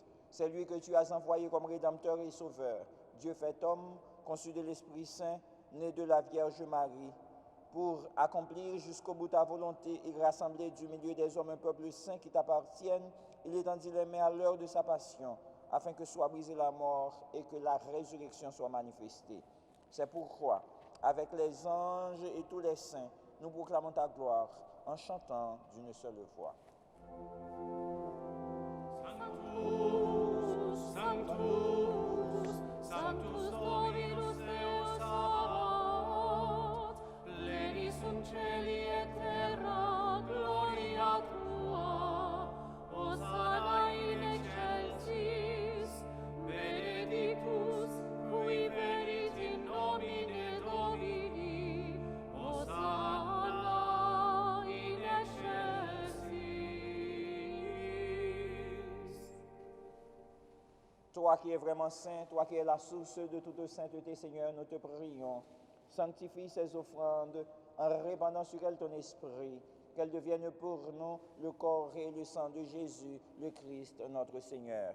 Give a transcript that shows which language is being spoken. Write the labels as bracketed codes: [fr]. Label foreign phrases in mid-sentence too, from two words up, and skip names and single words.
[fr] C'est lui que tu as envoyé comme Rédempteur et Sauveur, Dieu fait homme, conçu de l'Esprit Saint, né de la Vierge Marie, pour accomplir jusqu'au bout ta volonté et rassembler du milieu des hommes un peuple saint qui t'appartienne. Il étendit les mains à l'heure de sa passion, afin que soit brisée la mort et que la résurrection soit manifestée. C'est pourquoi, avec les anges et tous les saints, nous proclamons ta gloire en chantant d'une seule voix. [la] Sanctus, Sanctus, Sanctus Dominus Deus Sabaoth, pleni sunt celi et terra, gloria tua, Hosanna in excelsis, benedictus, qui venit in nomine Domini, Hosanna in excelsis. [fr] Toi qui es vraiment saint, toi qui es la source de toute sainteté, Seigneur, nous te prions. Sanctifie ces offrandes en répandant sur elles ton esprit, qu'elles deviennent pour nous le corps et le sang de Jésus, le Christ, notre Seigneur.